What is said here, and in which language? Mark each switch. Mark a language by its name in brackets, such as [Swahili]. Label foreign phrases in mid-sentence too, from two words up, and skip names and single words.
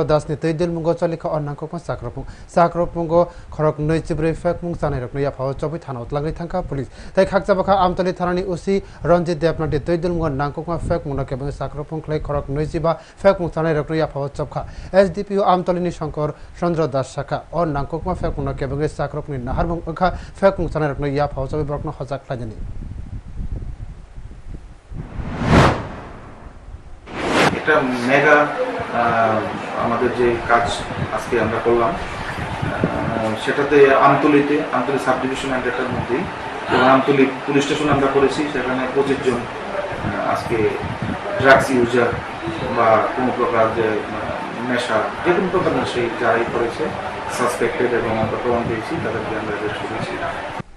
[Kok Borok] दासनि तैदिल मुंगो चलिखा अन्नांकुकमा साग्रपुंगो खरक नैसिब्रै फेक मुं जानाय रकनया फाव चपै थाना उतलांनि थांखा पुलिस तै खाकजा बखा आमतलि थानानि उसी रंजित देवनाथि तैदिल नांकुकमा फेक मुना केबंग साग्रपुं ख्लै खरक नैजिबा फेक मुं जानाय रकनया फाव चपखा एसडीपीओ आमतलिनि शंकर चंद्र दास शाखा और नांकुकमा फेक मुना केबंग साग्रपुंनि नाहारमुं ओखा फेक मुं जानाय रकनया फाव चपै बरकनो हजाक ख्लाइनि [Bangla] একটা মেগা আমাদের যে কাজ আজকে আমরা করলাম সেটাতে আমতলী [English] sub division [Bangla] এলাকার মধ্যে এবং আমতলী [English] police station [Bangla] আমরা করেছি সেখানে 25 জন আজকে [English] drugs user [Bangla] বা কোনো প্রকার যে নেশা যে কোনো প্রকার নেশা যারাই করেছে সাসপেক্টেড এবং আমরা প্রমাণ পেয়েছি তাদেরকে আমরা অ্যারেস্ট করেছি।